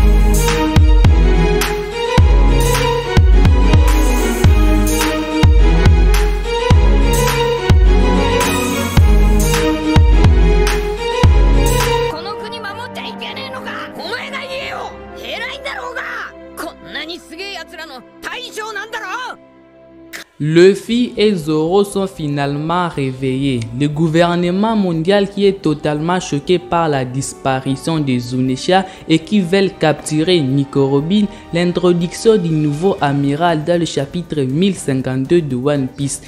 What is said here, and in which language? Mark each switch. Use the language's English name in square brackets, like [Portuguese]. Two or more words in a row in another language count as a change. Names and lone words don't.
[Japanese] この国守っちゃいけねえのか。お前が言えよ。偉いんだろうが。こんなにすげえやつらの大将なんだろ。 [French] Luffy et Zoro sont finalement réveillés. Le gouvernement mondial qui est totalement choqué par la disparition de Zunisha et qui veulent capturer Nico Robin, l'introduction du nouveau amiral dans le chapitre 1052 de One Piece.